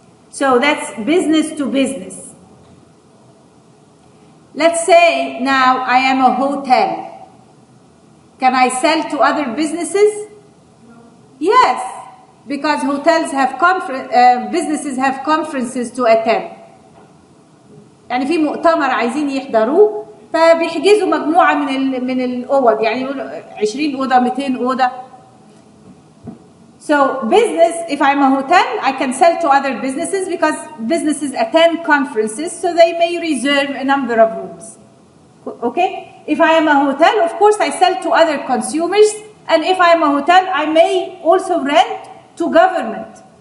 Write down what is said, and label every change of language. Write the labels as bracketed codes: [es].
[en] So that's business to business. Let's say now I am a hotel. Can I sell to other businesses? No. Yes, because hotels have businesses have conferences to attend. [ar] يعني في مؤتمر عايزين يحضروه فبيحجزوا مجموعة من الأوض يعني يقولوا 20 أوضة 200 أوضة. [en] So business, if I'm a hotel, I can sell to other businesses because businesses attend conferences, so they may reserve a number of rooms. Okay? If I am a hotel, of course, I sell to other consumers. And if I am a hotel, I may also rent to government.